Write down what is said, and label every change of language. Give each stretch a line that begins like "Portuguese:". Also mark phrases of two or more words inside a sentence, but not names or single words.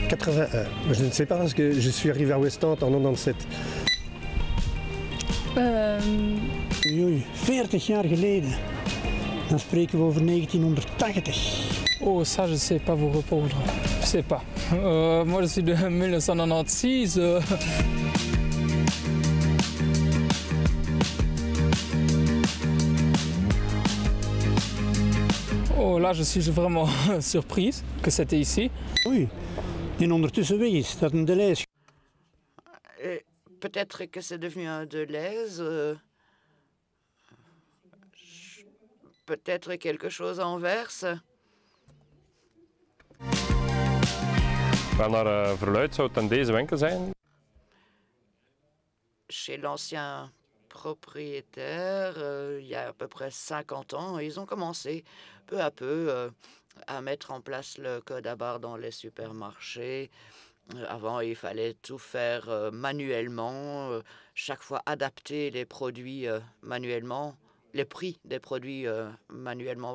French: Je ne sais pas parce que je suis arrivé à Westend en 97.
Dutch: Oei, 40 jaar geleden. Dan spreken we over 1980.
French: Oh, ça, je ne sais pas vous répondre. Je ne sais pas. Moi, je suis de 1996. Oh, là, je suis vraiment surprise que c'était ici.
Dutch: Oei, en ondertussen weg is dat een Deleuze.
French: Peut-être que c'est devenu un Deleuze. Peut-être quelque chose à Anvers.
Dutch: Naar verluidt zou het dan deze winkel zijn.
French: Chez l'ancien propriétaire, il y a à peu près 50 ans, ils ont commencé peu à peu à mettre en place le code à barres dans les supermarchés. Avant, il fallait tout faire manuellement, chaque fois adapter les produits manuellement, les prix des produits manuellement.